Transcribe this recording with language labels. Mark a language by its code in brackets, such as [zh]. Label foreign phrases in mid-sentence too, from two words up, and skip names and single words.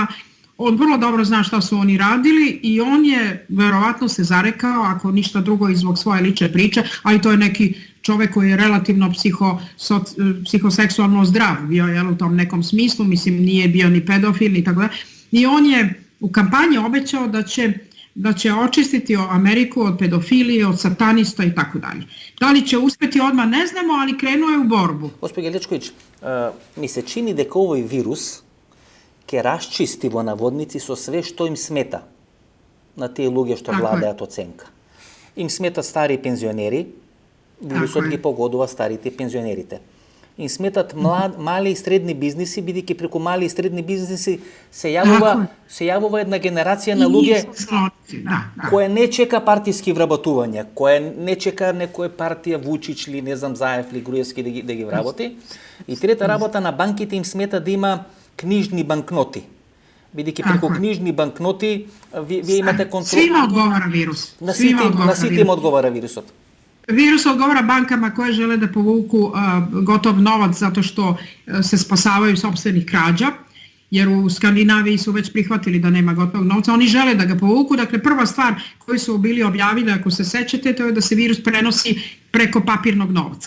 [sr] On vrlo dobro zna šta su oni radili i on je verovatno se zarekao, ako ništa drugo, i zbog svoje lične priče, ali to je neki čovek koji je relativno psihoseksualno zdrav bio, u tom nekom smislu, mislim nije bio ni pedofil ni tako da. I on je u kampanji obećao da će očistiti Ameriku od pedofilije, od satanista i tako dalje. Da li će uspeti odmah ne znamo, ali krenuo je u borbu. Gospođa Lečković, mi se čini [mk] дека овој вирус ќе расчисти во наводници со све што им смета на тие луѓе што владеат оценка. Им смета стари пензионери, вирусот ги погодува старите пензионерите. Им сметат мали и средни бизниси, бидејќи преку мали и средни бизниси се јавува една генерација на луѓе која не чека партиски вработувања, која не чека некоја партија Вучич или не знам Заев или Груевски да ги вработи. И трета работа, на банките им смета да има книжни банкноти. Бидејќи преку книжни банкноти вие имате контрол. [sr] Свима одговара вирус. [mk] На сите им одговара вирусот. [sr] Virus odgovara bankama koje žele da povuku gotov novac zato što se spasavaju sopstvenih krađa, jer u Skandinaviji su već prihvatili da nema gotovog novca. Oni žele da ga povuku. Dakle, prva stvar koju su bili objavili, ako se sećate, to je da se virus prenosi preko papirnog novca.